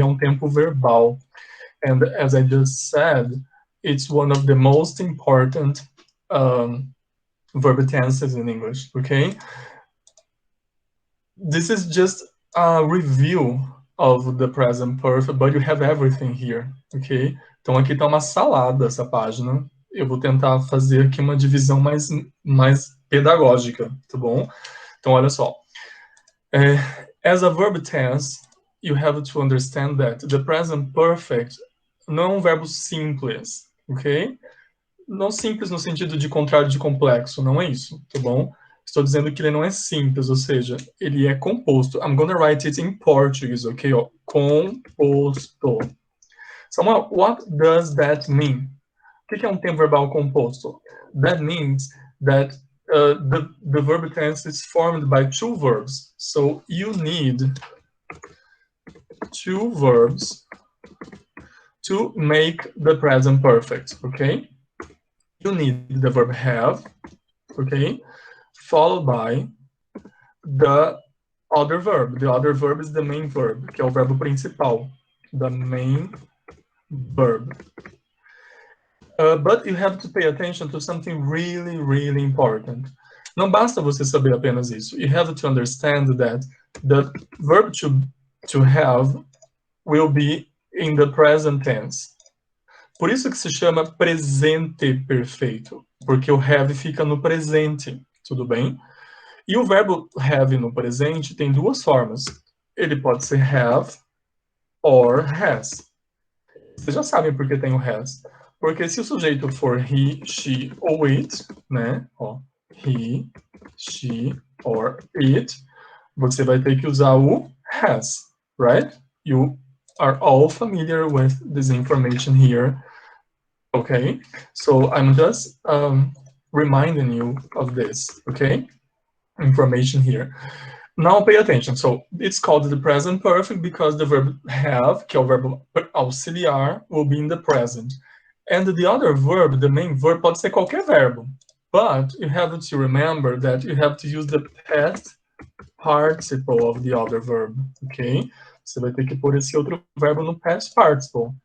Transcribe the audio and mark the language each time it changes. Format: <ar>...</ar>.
<pt>É tempo verbal.</pt> <en>And as I just said, it's one of the most important verb tenses in English, okay? This is just a review of the present perfect, but you have everything here, ok?</en> <pt>Então aqui está uma salada essa página. Eu vou tentar fazer aqui uma divisão mais pedagógica, tá bom? Então olha só.</pt> <en>As a verb tense, you have to understand that the present perfect</en> <pt>não é um verbo simples,</pt> <en>ok?</en> <pt>Não simples no sentido de contrário de complexo, não é isso, tá bom? Estou dizendo que ele não é simples, ou seja, ele é composto.</pt> <en>I'm gonna write it in Portuguese, ok?</en> <pt>Ó, composto.</pt> <en>Samuel, what does that mean?</en> <pt>O que é tempo verbal composto?</pt> <en>That means that the verb tense is formed by two verbs. So you need two verbs to make the present perfect, okay? You need the verb have, okay? Followed by the other verb. The other verb is the main verb,</en> <pt>que é o verbo principal.</pt> <en>The main verb. But you have to pay attention to something really, really important.</en> <pt>Não basta você saber apenas isso.</pt> <en>You have to understand that the verb to have will be in the present tense.</en> <pt>Por isso que se chama presente perfeito, porque o have fica no presente, tudo bem? E o verbo have no presente tem duas formas. Ele pode ser have or has. Vocês já sabem por que tem o has. Porque se o sujeito for he, she ou it, né? Ó,</pt> <en>he, she or it,</en> <pt>você vai ter que usar o has, right?</pt> <en>You are all familiar with this information here. Okay, so I'm just reminding you of this, okay? Information here. Now pay attention. So it's called the present perfect because the verb have,</en> <pt>que é o verbo auxiliar,</pt> <en>will be in the present. And the other verb, the main verb,</en> <pt>pode ser qualquer verbo.</pt> <en>But you have to remember that you have to use the past participle of the other verb, ok?</en> <pt>Você vai ter que pôr esse outro verbo no past participle.</pt>